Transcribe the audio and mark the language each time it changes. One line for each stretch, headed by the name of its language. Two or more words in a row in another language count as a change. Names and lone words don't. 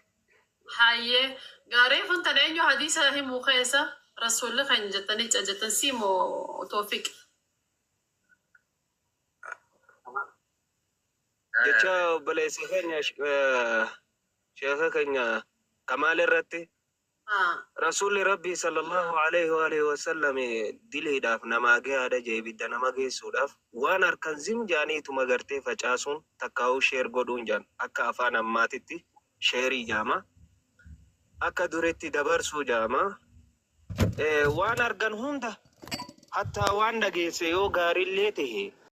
Oromo: Hayyee gaarii funtan eenyu hadiisa himuu keessa rasuulli kan jettanii jettan siimoo Toofiq. Jecha obboleessa keenya sheekha keenya Kamaal irratti rasuulli rabbii
Arabic: صلى الله عليه و
Oromo: sallam diliidhaaf namaa gahaadha jee ibidda nama geessuudhaaf waan harkan zim jaaniituma gartee facaasuun takkaa'uu sheer godhuun jaan akka afaan ammaatitti sheerii jaama akka duretti dabarsuu jaama waan argan hunda hatta waan dhageesse yoo gaariillee tahe